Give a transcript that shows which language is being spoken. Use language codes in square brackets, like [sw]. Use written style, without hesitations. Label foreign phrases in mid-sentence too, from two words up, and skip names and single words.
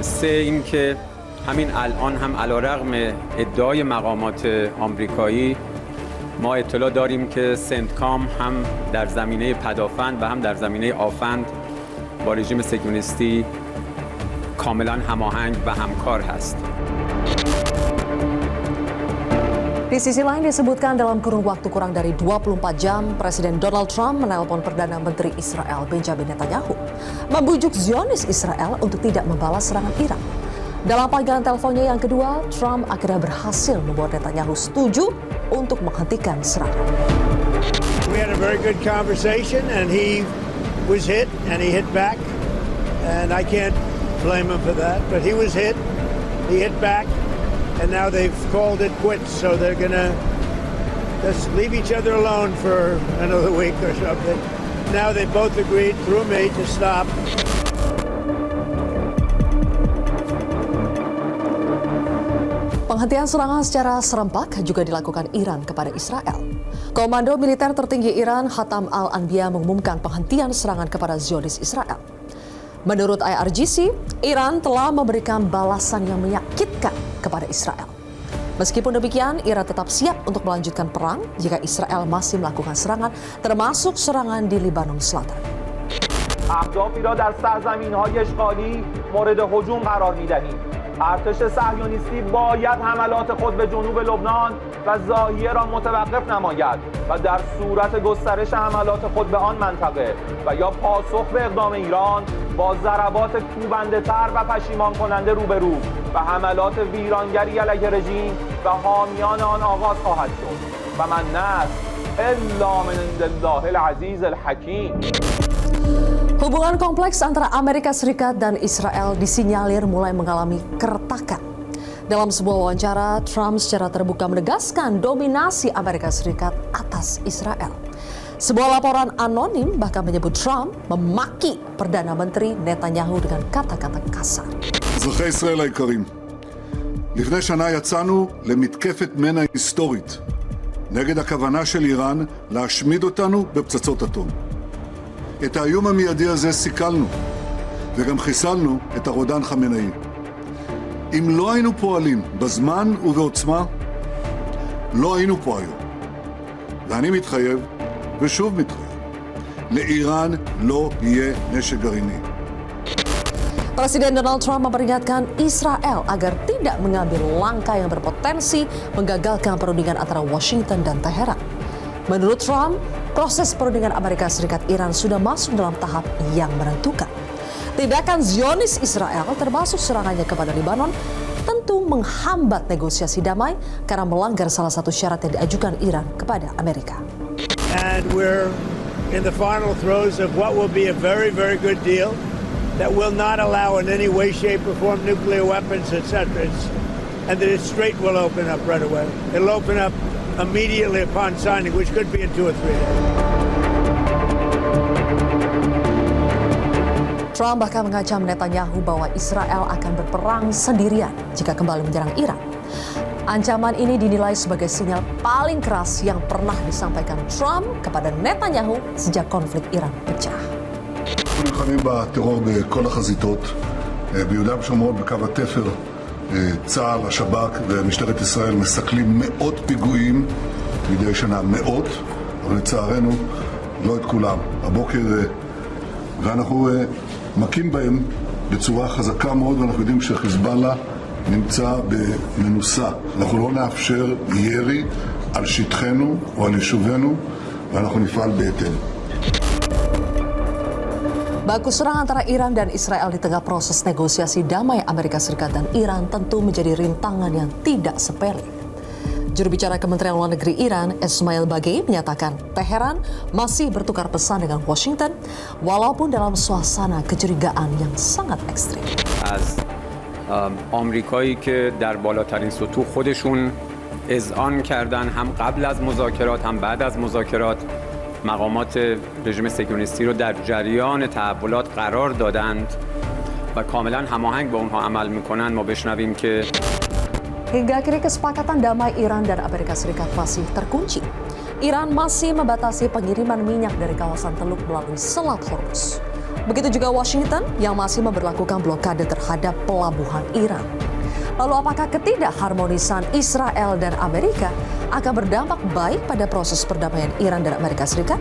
[fa] سه اینکه همین الان هم علیرغم ادعای مقامات آمریکایی ما اطلاع داریم که سنتکام هم در زمینه پدافند و هم در زمینه آفند با رژیم صهیونیستی کاملا هماهنگ و همکار هست. [id] Di sisi lain disebutkan dalam kurun waktu kurang dari 24 jam, Presiden Donald Trump menelpon Perdana Menteri Israel Benjamin Netanyahu, membujuk Zionis Israel untuk tidak membalas serangan Iran. Dalam panggilan teleponnya yang kedua, Trump akhirnya berhasil membuat Netanyahu setuju untuk menghentikan serangan. [en] We had a very good conversation and he was hit and he hit back and I can't blame him for that, but he was hit, he hit back and now they've called it quits, so they're gonna just leave each other alone for another week or something. Now they both agreed through me to stop. [id] Penghentian serangan secara serempak juga dilakukan Iran kepada Israel. Komando militer tertinggi Iran, Hatam al-Anbiya, mengumumkan penghentian serangan kepada Zionis Israel. Menurut IRGC, Iran telah memberikan balasan yang menyakitkan kepada Israel. Meskipun demikian, Iran tetap siap untuk melanjutkan perang jika Israel masih melakukan serangan, termasuk serangan di Lebanon Selatan. [fa] اهدافی را در سرزمین‌های اشغالی مورد هجوم قرار می‌دهیم. ارتش صهیونیستی باید حملات خود به جنوب لبنان و ضاحیه را متوقف نماید و در صورت گسترش حملات خود به آن منطقه و یا پاسخ به اقدام ایران با ضربات کوبنده‌تر و پشیمان کننده روبرو و حملات ویرانگری علیه رژیم و حامیان آن آغاز خواهد شد [ar] و من نه الا من عند الله العزیز الحکیم. [id] Hubungan kompleks antara Amerika Serikat dan Israel disinyalir mulai mengalami keretakan. Dalam sebuah wawancara, Trump secara terbuka menegaskan dominasi Amerika Serikat atas Israel. Sebuah laporan anonim bahkan menyebut Trump memaki Perdana Menteri Netanyahu dengan kata-kata kasar. [he] אזרחי ישראל היקרים, לפני שנה יצאנו למתקפת מנע היסטורית נגד הכוונה של איראן להשמיד אותנו בפצצות אטום. את האיום המיידי הזה סיכלנו, וגם חיסלנו את הרודן חמינאי. אם לא היינו פועלים בזמן ובעוצמה, לא היינו פה היום. ואני מתחייב, ושוב מתחייב, לאיראן לא יהיה נשק גרעיני. [id] Presiden Donald Trump memperingatkan Israel agar tidak mengambil langkah yang berpotensi menggagalkan perundingan antara Washington dan Teheran. Menurut Trump, proses perundingan Amerika Serikat Iran sudah masuk dalam tahap yang menentukan. Tindakan Zionis Israel termasuk serangannya kepada Lebanon tentu menghambat negosiasi damai karena melanggar salah satu syarat yang diajukan Iran kepada Amerika. [en] And we're in the final throes of what will be a very, very good deal that will not allow in any way, shape, or form nuclear weapons, etc. And that it straight will open up right away. It'll open up immediately upon signing, which could be in 2 or 3 days. [id] Trump bahkan mengancam Netanyahu bahwa Israel akan berperang sendirian jika kembali menyerang Iran. Ancaman ini dinilai sebagai sinyal paling keras yang pernah disampaikan Trump kepada Netanyahu sejak konflik Iran pecah. [he] אנחנו נלחמים בטרור בכל החזיתות, ביהודה ושומרון בקו התפר, צה"ל, השב"כ ומשטרת ישראל מסכלים מאות פיגועים מדי שנה, מאות, אבל לצערנו לא את כולם. הבוקר, ואנחנו מכים בהם בצורה חזקה מאוד, ואנחנו יודעים שחיזבאללה נמצא במנוסה. אנחנו לא נאפשר ירי על שטחנו או על יישובינו, ואנחנו נפעל בהתאם. [id] Baku serang antara Iran dan Israel di tengah proses negosiasi damai Amerika Serikat dan Iran tentu menjadi rintangan yang tidak sepele. Juru bicara Kementerian Luar Negeri Iran, Ismail Bagei, menyatakan Teheran masih bertukar pesan dengan Washington walaupun dalam suasana kecurigaan yang sangat ekstrim. [fa] از آمریکایی که در بالاترین سطوح خودشون اذعان کردن، هم قبل از مذاکرات هم بعد از مذاکرات مقامات رژیم صهیونیستی رو در جریان تحولات قرار دادند و کاملا هماهنگ با اونها عمل میکنن. ما بشنویم که [id] Hingga kini kesepakatan damai Iran dan Amerika Serikat masih terkunci. Iran masih membatasi pengiriman minyak dari kawasan Teluk melalui Selat Hormuz. Begitu juga Washington yang masih memberlakukan blokade terhadap pelabuhan Iran. Lalu apakah ketidakharmonisan Israel dan Amerika akan berdampak baik pada proses perdamaian Iran dan Amerika Serikat?